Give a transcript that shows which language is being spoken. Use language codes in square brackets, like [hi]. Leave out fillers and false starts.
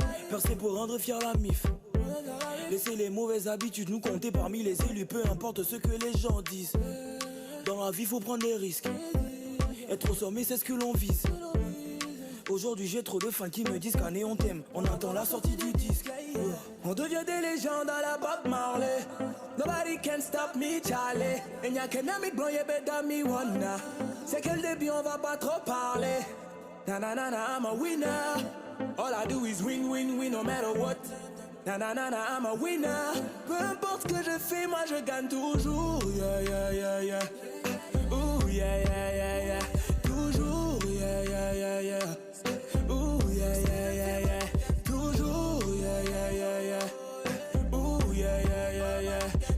[fr] Percé pour rendre fier la mif. Laissez les mauvaises habitudes nous compter parmi les élus. Peu importe ce que les gens disent. Dans la vie, faut prendre des risques. Être au sommet, c'est ce que l'on vise. Aujourd'hui, j'ai trop de fans qui me disent qu'année on t'aime. On attend la sortie du disque. On devient des légendes à la Bob Marley. [en] Nobody can stop me, Charlie. [fr] Et y'a qu'un ami blanc, y'a [en] better me wanna. [fr] C'est que le début, on va pas trop parler. [en] Na na na na, I'm a winner. All I do is win, win, win, no matter what. Nanana, I'm a winner. [fr] Peu importe ce que je fais, moi je gagne toujours. Yeah, yeah, yeah, yeah. Ooh, yeah, yeah, yeah, yeah. Toujours, yeah, yeah, yeah, yeah. Ooh, yeah, yeah, yeah, yeah. Toujours, yeah, yeah, yeah, yeah. Ooh, yeah, yeah, yeah, yeah.